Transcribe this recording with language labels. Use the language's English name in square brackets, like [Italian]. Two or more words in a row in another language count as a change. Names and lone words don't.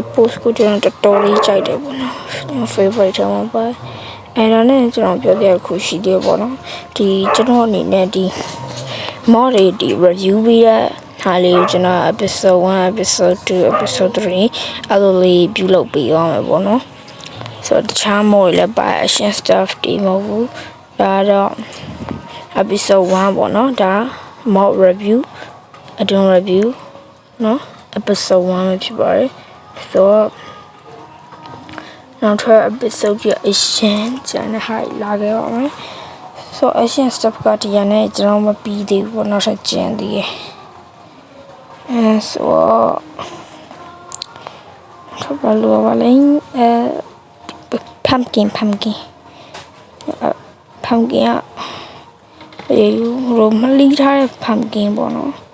[Burmese] post ကိုကျွန်တော်တော်တော်လေးကြိုက်တယ်ပေါ့နော်ကျွန်တော် favorite ထဲမှာပါအဲ့ဒါနဲ့ကျွန်တော်ပြောပြခု ရှိသေးပေါ့နော်ဒီကျွန်တော်အနေနဲ့ဒီ mod တွေဒီ review ပြီးတဲ့ဟာလေးကိုကျွန်တော် [English] episode 1 episode 2 episode 3 [Burmese] အဲ့လိုလေးပြုလုပ်ပေးအောင်မယ်ပေါ့နော်ဆိုတော့တခြား mod လည်းပါ [English] action stuff [Burmese] တွေမဟုတ်ဘူးဒါတော့ episode 1ပေါ့နော်ဒါ [English] mod review add-on review [Burmese] နော် episode 1ပဲဖြစ်ပါတယ်ဆိုတော့ နောက်ထပ် episode ရဲ့ action ကျန်တဲ့ဟာလာခဲ့ပါမယ်ဆိုတော့ [English] action stuff [Burmese] ကဒီရနဲ့ကျွန်တော်မပြီးသေးဘူးပေါ့နောက်ထပ်ကျန်သေးတယ်ဆိုတော့ထပ်ပါလို့ပါလိမ့်pumpkin ကရိုမလီထားတဲ့ pumpkin ပေါ့နော်